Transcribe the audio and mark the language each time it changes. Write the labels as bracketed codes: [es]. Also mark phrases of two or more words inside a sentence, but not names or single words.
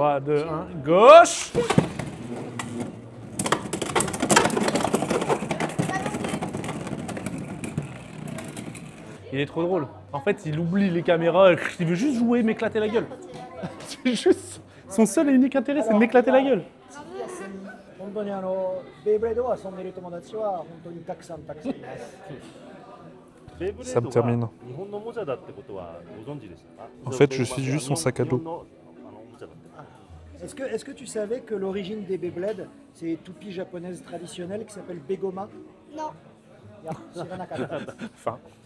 [fr] 3, 2, 1, gauche. Il est trop drôle. En fait, il oublie les caméras, il veut juste jouer, m'éclater la gueule. C'est juste... Son seul et unique intérêt, c'est de m'éclater la gueule. [ja] 本当にベイブレードを遊んでいる友達は本当にたくさんいます。 [fr] Ça me termine. En fait, je suis juste son sac à dos. Est-ce que tu savais que l'origine des Beyblade, c'est une toupie japonaise traditionnelle qui s'appelle Begoma? Non. Enfin.